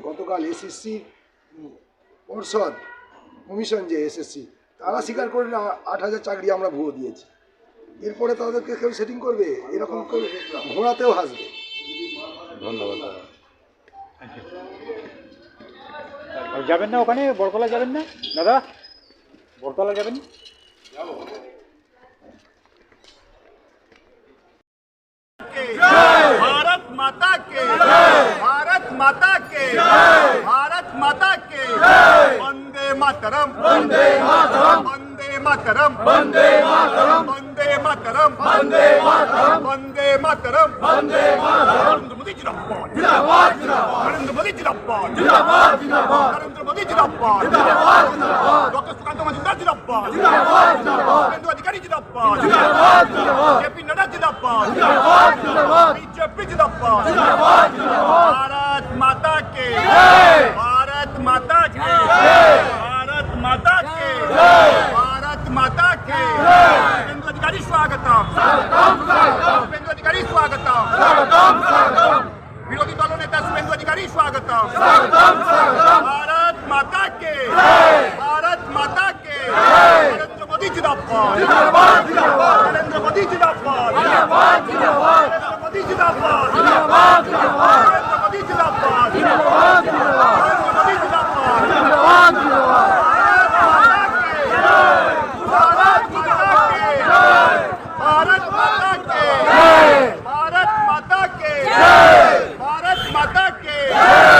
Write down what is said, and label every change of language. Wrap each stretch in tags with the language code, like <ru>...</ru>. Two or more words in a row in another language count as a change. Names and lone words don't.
<bn>গতকাল এসএসসি পর্ষদ কমিশন যে এসএসসি, তারা স্বীকার করে 8,000 চাকরি আমরা ভুয়ো দিয়েছি। এরপরে তাদেরকে কেউ সেটিং করবে? এরকম করে ঘোড়াতেও হাসবে। ধন্যবাদ। যাবেন না ওখানে? বড়তলা যাবেন না দাদা? বড়তলা যাবেন?</bn> <hi>भारत माता के, भारत माता के, भारत माता के, वंदे मातरम, वंदे मातरम, वंदे मातरम, वंदे मातरम, वंदे मातरम, वंदे मातरम, वंदे मातरम, वंदे मातरम। नरेंद्र मोदी जिंदाबाद, जिंदाबाद, जिंदाबाद। नरेंद्र मोदी जिंदाबाद, जिंदाबाद, जिंदाबाद। नरेंद्र मोदी जिंदाबाद, जिंदाबाद, जिंदाबाद। डॉक्टर सुकांत मजुमदार जिंदाबाद, जिंदाबाद, जिंदाबाद। शुभेंदु अधिकारी जिंदाबाद, जिंदाबाद, जिंदाबाद। जेपी नड्डा जिंदाबाद, जिंदाबाद, जिंदाबाद। बीजेपी जिंदाबाद, जिंदाबाद, जिंदाबाद। भारत माता के जय, भारत माता के जय, भारत माता के जय, भारत माता के जय। शुभेंदु अधिकारी स्वागतम, स्वागतम, स्वागतम। शुभेंदु अधिकारी स्वागतम, स्वागतम, स्वागतम। विरोधी दलों नेता शुभेंदु अधिकारी स्वागतम, स्वागतम, स्वागतम। भारत माता के जय, भारत माता के जय। नरेंद्र मोदी जिंदाबाद, जिंदाबाद, जिंदाबाद। नरेंद्र मोदी जिंदाबाद, जिंदाबाद, जिंदाबाद। नरेंद्र मोदी जिंदाबाद, जिंदाबाद, जिंदाबाद। नरेंद्र मोदी जिंदाबाद, जिंदाबाद, जिंदाबाद। नरेंद्र मोदी जिंदाबाद, जिंदाबाद, जिंदाबाद। भारत माता के जय, भारत माता के जय, भारत माता के जय, भारत माता के जय।</hi>